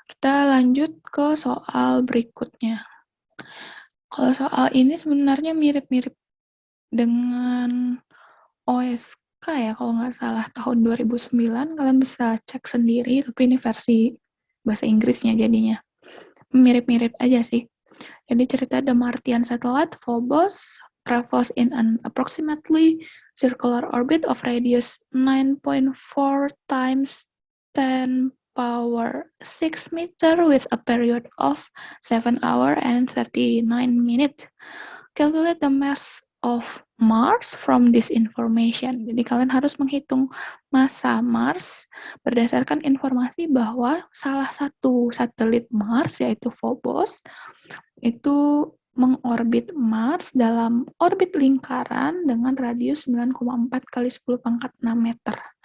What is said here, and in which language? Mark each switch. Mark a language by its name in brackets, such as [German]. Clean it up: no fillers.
[Indonesian] Kita lanjut ke soal berikutnya. Kalau soal ini sebenarnya mirip-mirip dengan OSK ya, kalau nggak salah tahun 2009, kalian bisa cek sendiri, tapi ini versi bahasa Inggrisnya jadinya. Mirip-mirip aja sih. Jadi cerita [English] The Martian satellite Phobos travels in an approximately circular orbit of radius 9.4 times 10 power 6 meter with a period of 7 hours and 39 minutes. Calculate the mass of Mars from this information. [Indonesian] Jadi kalian harus menghitung massa Mars berdasarkan informasi bahwa salah satu satelit Mars yaitu Phobos itu mengorbit Mars dalam orbit lingkaran dengan radius 9,4 kali 10 pangkat 6 meter.